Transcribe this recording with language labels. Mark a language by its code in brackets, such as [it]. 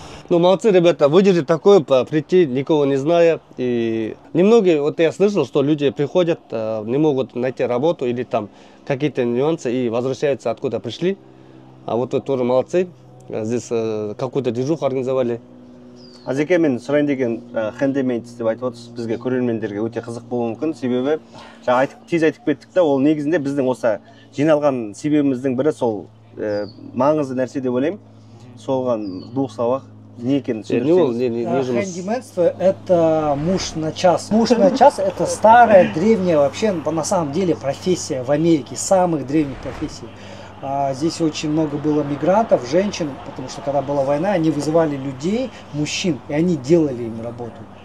[ru] Ну, молодцы, ребята, выдержать такое, прийти, никого не зная. И немногие, вот я слышал, что люди приходят, не могут найти работу или там какие-то нюансы и возвращаются, откуда пришли. А вот вы тоже молодцы. Здесь какую-то движуху организовали. [kk] Азеке, мен сұрайын деген хэндмейд деп айтып отырсыз, бізге көрермендерге өте қызық болуы мүмкін. Себебі жаңа тез айтып кеттік та, ол негізінде біздің осы жиналған себебіміздің бірі сол маңызды нәрсе деп ойлаймын. Солған [ru] двух словах [kk] не екенін түсіндірсеңіз. [ru] Хэндименство это муж на час. Муж на час это старая, древняя вообще на самом деле профессия в Америке, самых древних профессий. Здесь очень много было мигрантов, женщин, потому что когда была война, они вызывали людей, мужчин, и они делали им работу.